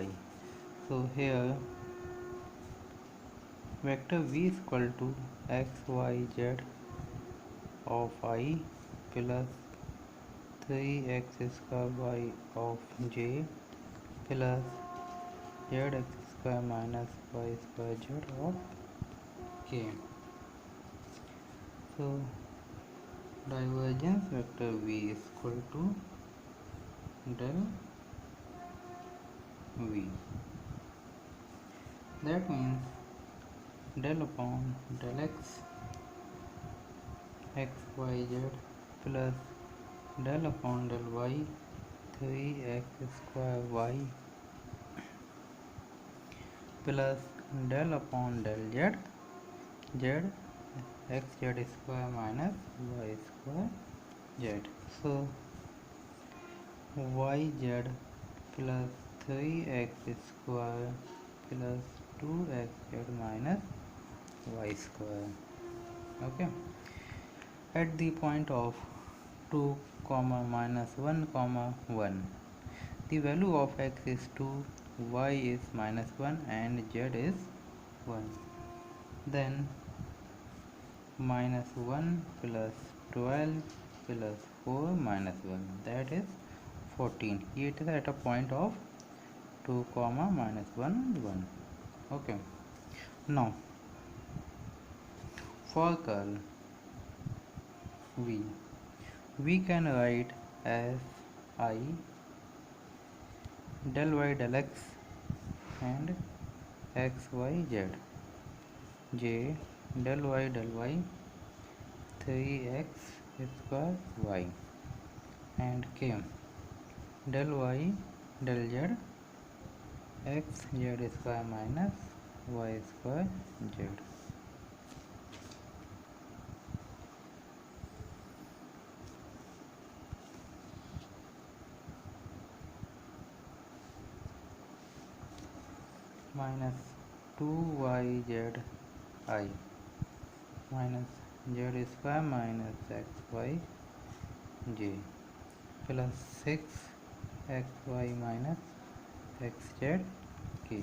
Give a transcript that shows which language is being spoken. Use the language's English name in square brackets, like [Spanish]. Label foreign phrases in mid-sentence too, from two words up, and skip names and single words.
[English] So here vector v is equal to x y z of I plus 3x square y of j plus zx square minus y square z of k. So divergence vector v is equal to del v. That means del upon del x y z plus del upon del y 3x square y plus del upon del z x z square minus y square z. So y z plus 3x square plus 2x z minus y square. Okay, at the point of 2 comma minus 1 comma 1, the value of x is 2, y is minus 1 and z is 1. Then minus 1 plus 12 plus 4 minus 1, that is 14. It is at a point of 2 comma minus 1 1. Okay, now for curl v, we can write as I del y del x and x y z, j del y 3x square y and k del y del z x z square minus y square z. Minus 2yz I minus z square minus xy j plus 6xy minus xz k.